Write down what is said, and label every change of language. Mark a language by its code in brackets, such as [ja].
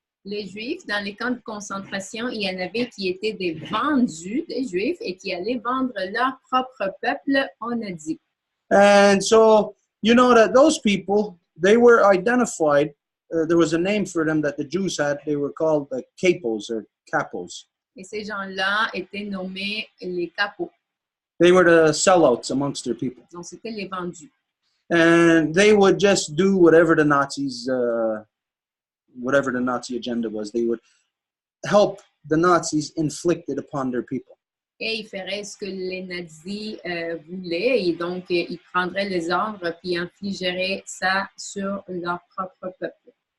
[fr] Les Juifs, dans les camps de concentration, il y en avait qui étaient des vendus, des Juifs, et qui allaient vendre leur propre peuple aux nazis. [en] And so, you know that those people, they were identified, there was a name for them that the Jews had, they were called the capos or capos. [fr] Et ces gens-là étaient nommés les capots. [en] They were the sellouts amongst their people. [fr] Donc, c'était les vendus. [en] And they would just do whatever the Nazis, whatever the Nazi agenda was. They would help the Nazis inflict it upon their people. [fr] Et ils feraient ce que les nazis voulaient, et donc ils prendraient les ordres puis infligeraient ça sur leur propre peuple.